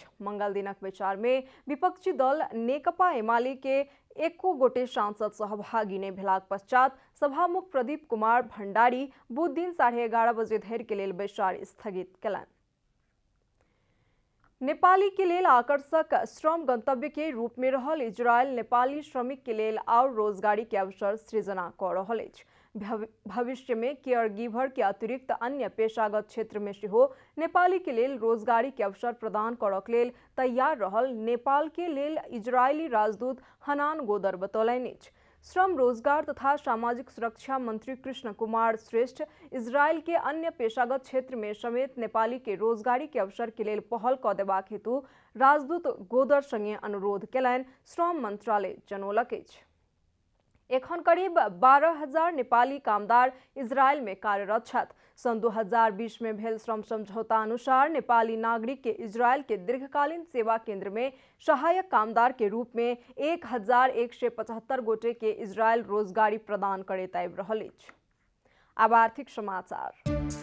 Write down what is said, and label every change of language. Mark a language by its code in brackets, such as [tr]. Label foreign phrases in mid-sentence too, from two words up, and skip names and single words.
[mai] मंगल दिनक बैसार में विपक्षी दल नेकपा एमाले के एको गोटे सांसद सहभागी नहि भेलाक पश्चात सभामुख प्रदीप कुमार भंडारी बुध दिन 11:30 बजे धरि के लेल बैसार स्थगित कयलनि। नेपाली के लेल आकर्षक श्रम गंतव्य के रूप में रहल इजरायल नेपाली श्रमिक के लेल और रोजगारी के अवसर सृजना कऽ रहल अछि। भविष्य में [en] care giver [mai] के अतिरिक्त अन्य पेशागत क्षेत्र में सेहो नेपाली के लेल रोजगारी के अवसर प्रदान करक लेल तैयार रहल नेपाल के लेल इजरायली राजदूत हनान गोदर बतौलनि अछि। श्रम, रोजगार तथा सामाजिक सुरक्षा मंत्री कृष्ण कुमार श्रेष्ठ इजरायल के अन्य पेशागत क्षेत्र में समेत नेपाली के रोजगारी के अवसर के लेल पहल कऽ देबाक हेतु राजदूत गोदर संगे अनुरोध कयलनि, श्रम मंत्रालय जनौलक अछि। एखन करीब 12,000 नेपाली कामदार इजरायल में कार्यरत छथि। सन 2020 में भेल श्रम समझौता अनुसार नेपाली नागरिक के इजरायल के दीर्घकालीन सेवा केंद्र में सहायक कामदार के रूप में 1175 गोटे के इजरायल रोजगारी प्रदान करैत आबि रहल अछि। अब आर्थिक समाचार।